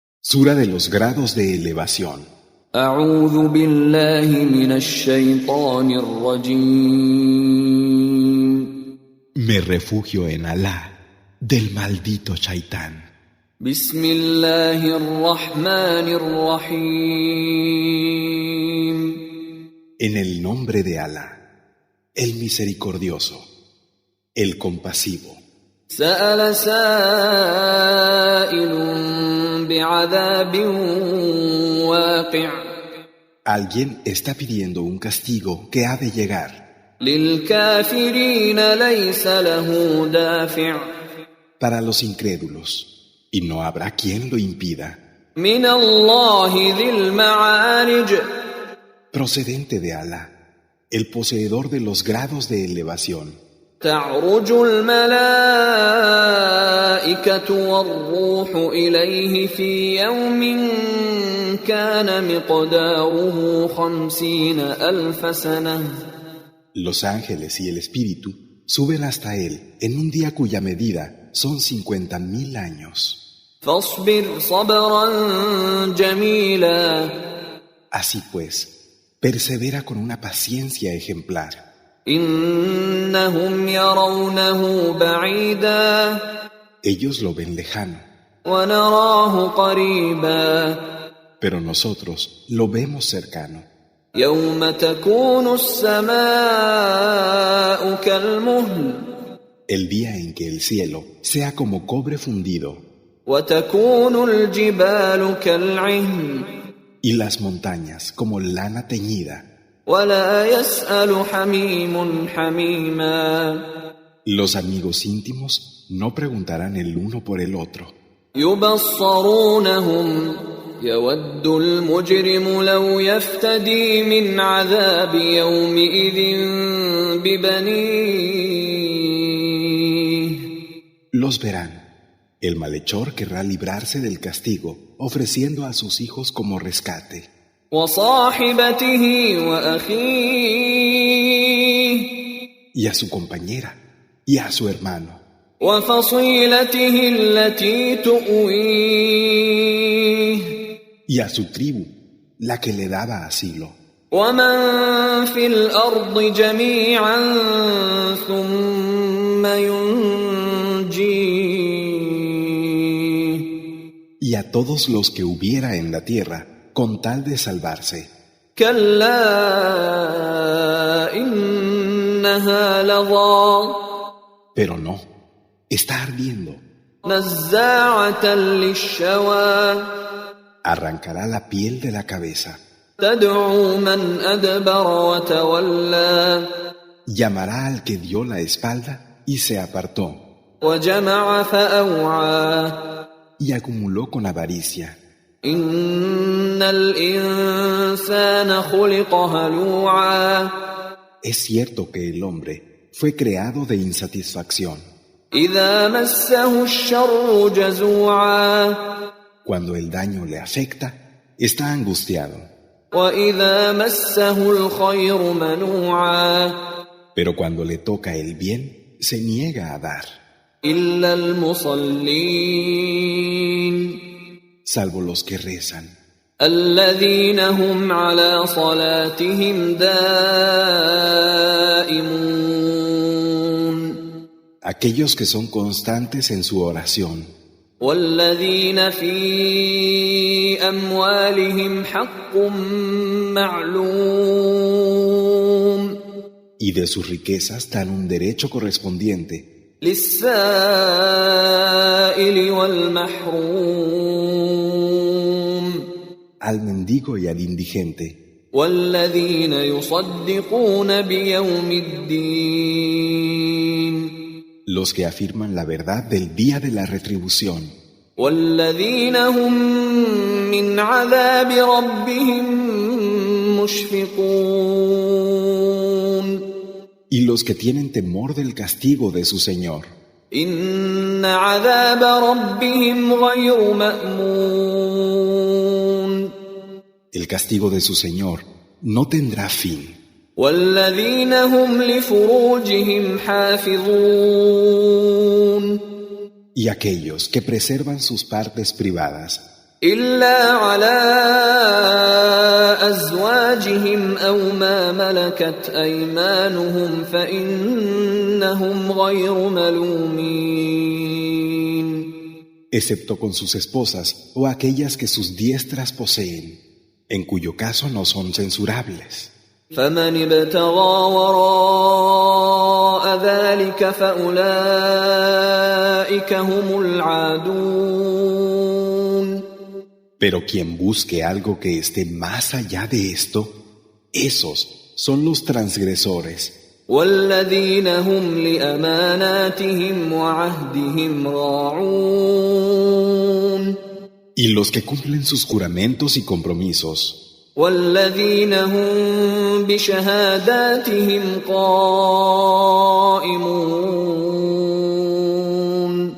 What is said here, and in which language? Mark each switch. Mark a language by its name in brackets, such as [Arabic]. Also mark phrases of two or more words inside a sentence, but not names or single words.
[Spanish] Sura de los grados de elevación. [Arabic] أعوذ بالله من الشيطان الرجيم. [Spanish] Me refugio en Alá, del maldito Shaitán. [Arabic] بسم الله الرحمن الرحيم. [Spanish] En el nombre de Alá, el misericordioso, el compasivo. [Arabic] سأل سائل بعذاب واقع. [Spanish] Alguien está pidiendo un castigo que ha de llegar. [Arabic] للكافرين ليس له دافع. [Spanish] Para los incrédulos, y no habrá quien lo impida. [Arabic] من الله ذي المعارج. [Spanish] Procedente de Alá, el poseedor de los grados de elevación. [Arabic] تعرج الملائكة والروح إليه في يوم كان مقداره 50,000 سنة. [Spanish] Los ángeles y el espíritu suben hasta él en un día cuya medida son 50,000 años. [Arabic] فاصبر صبرا جميلا. [Spanish] Así pues, persevera con una paciencia ejemplar. [Arabic] إنهم يرونه بعيدا. [Spanish] Ellos lo ven lejano, [Arabic] ونراه قريبا. [Spanish] pero nosotros lo vemos cercano. [Arabic] يوم تكون السماء كالمهل. [Spanish] El día en que el cielo sea como cobre fundido [Arabic] وتكون الجبال كالعهن. [Spanish] y las montañas como lana teñida. [Arabic] ولا يسأل حميم حميما. [Spanish] Los amigos íntimos no preguntarán el uno por el otro. [Arabic] يبصرونهم. يود المجرم لو يفتدي من عذاب يومئذ ببنيه. [Spanish] Los verán. El malhechor querrá librarse del castigo, ofreciendo a sus hijos como rescate. [Arabic] وصاحبته وأخيه. [Spanish] Y a su compañera, y a su hermano, [Arabic] وفصيلته التي تؤويه. [Spanish] y a su tribu, la que le daba asilo. [Arabic] ومن في الأرض جميعا ثم ينجيه. [Spanish] Y a todos los que hubiera en la tierra, con tal de salvarse. [Arabic] كلا إنها لظى. [Spanish] Pero no, está ardiendo. [Arabic] نزاعة للشوى. [Spanish] Arrancará la piel de la cabeza. [Arabic] تدعو من أدبر وتولى. [Spanish] Llamará al que dio la espalda y se apartó. [Arabic] وجمع فأوعى. [Spanish] Y acumuló con avaricia. [Arabic] إن الإنسان خلق هلوعا. [Spanish] Es cierto que el hombre fue creado de insatisfacción. [Arabic] إذا مسه الشر جزوعا. [Spanish] Cuando el daño le afecta, está angustiado. [Arabic] وإذا مسه الخير منوعا. [Spanish] Pero cuando le toca el bien, se niega a dar. [Arabic] إلا المصلين. [Spanish] Salvo los que rezan. [Arabic] الذين هم على صلاتهم دائمون. [Spanish] Aquellos que son constantes en su oración. [Arabic] والذين في أموالهم حق معلوم. [Spanish] Y de sus riquezas dan un derecho correspondiente. [Arabic] للسائل والمحروم. [Spanish] Al mendigo y al indigente. [Arabic] والذين يصدقون بيوم الدين. [Spanish] Los que afirman la verdad del día de la retribución. [Arabic] والذين هم من عذاب ربهم مشفقون. [Spanish] Y los que tienen temor del castigo de su Señor. [Arabic] إن عذاب ربهم غير مأمون. [Spanish] El castigo de su Señor no tendrá fin. [Arabic] والذين هم لفروجهم حافظون. [Spanish] Y aquellos que preservan sus partes privadas. [Arabic] إلا على أزواجهم أو ما ملكت أيمانهم فإنهم غير ملومين. [Spanish] Excepto con sus esposas o aquellas que sus diestras poseen, en cuyo caso no son censurables. [Arabic] فمن ابتغى وراء ذلك فأولئك هم العادون. [Spanish] Pero quien busque algo que esté más allá de esto, esos son los transgresores. [Arabic] والذين هم لأماناتهم وعهدهم راعون. [Spanish] Y los que cumplen sus juramentos y compromisos. [Arabic] والذين هم بشهاداتهم قائمون.